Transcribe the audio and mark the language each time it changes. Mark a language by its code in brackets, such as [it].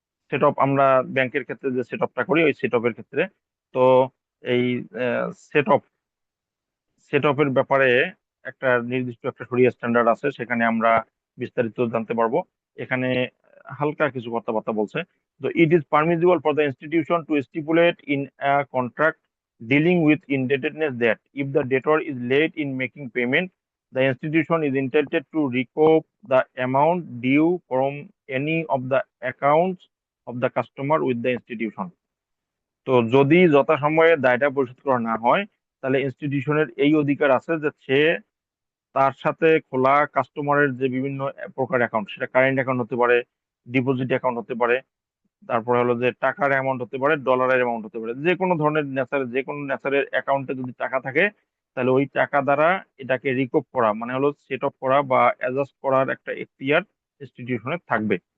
[bn] Set of আমরা ব্যাংকের ক্ষেত্রে যে সেট অফটা করি ওই সেট অফের ক্ষেত্রে। তো এই সেট অফ সেট অফের ব্যাপারে একটা নির্দিষ্ট একটা শরিয়া স্ট্যান্ডার্ড আছে, সেখানে আমরা বিস্তারিত জানতে পারবো। এখানে হালকা কিছু কথাবার্তা বলছে। [en] তো it is permissible for the institution to stipulate in a contract dealing with indebtedness that if the debtor is late in making payment, the institution is entitled to recoup the amount due from any of the accounts of the customer with the institution. [bn] তো যদি যথাসময়ে দায়টা পরিশোধ করা না হয়, তাহলে ইনস্টিটিউশনের এই অধিকার আছে যে সে তার সাথে খোলা কাস্টমারের যে বিভিন্ন প্রকার অ্যাকাউন্ট, সেটা কারেন্ট অ্যাকাউন্ট হতে পারে, ডিপোজিট অ্যাকাউন্ট হতে পারে, তারপরে হলো যে টাকার অ্যামাউন্ট হতে পারে, ডলারের অ্যামাউন্ট হতে পারে, যে কোনো ধরনের যে কোনো নেচারের অ্যাকাউন্টে যদি টাকা থাকে, তাহলে ওই টাকা দ্বারা এটাকে রিকভ করা মানে হলো সেট অফ করা বা অ্যাডজাস্ট করার একটা এখতিয়ার ইনস্টিটিউশনের থাকবে।